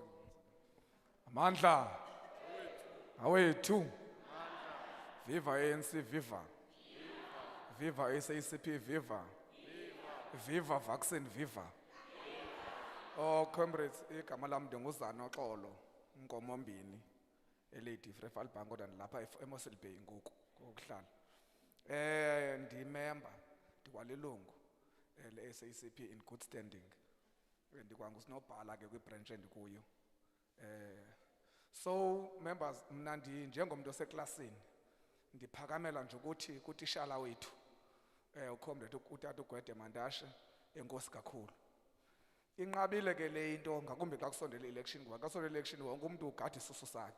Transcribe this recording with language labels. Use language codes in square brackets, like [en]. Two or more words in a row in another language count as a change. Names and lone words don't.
[xh] Amandla. Awethu. Viva ANC, viva. Viva SACP, viva. Viva vaccine, viva. Oh, comrades, igama lam ndinguzana Xolo, Nkomombini, eledi Frefal Bango dan lapha eMossel Bay ngoku kokuhlala. Ndimember, ndikwalilungu le-SACP [en] in good standing. [xh] Ndikwangusinobhala ke kwibranch endikuyo. [en] So members, [xh] mna njengomntu oseklasini ndiphakamela nje ukuthi kutishala wethu uComrade uTata Gwede Mantashe, enkosi kakhulu. Inqabile ke le into ngakumbi xa kusondela election, ngoba xa kusondela election wonke umuntu ugada isusu sakhe.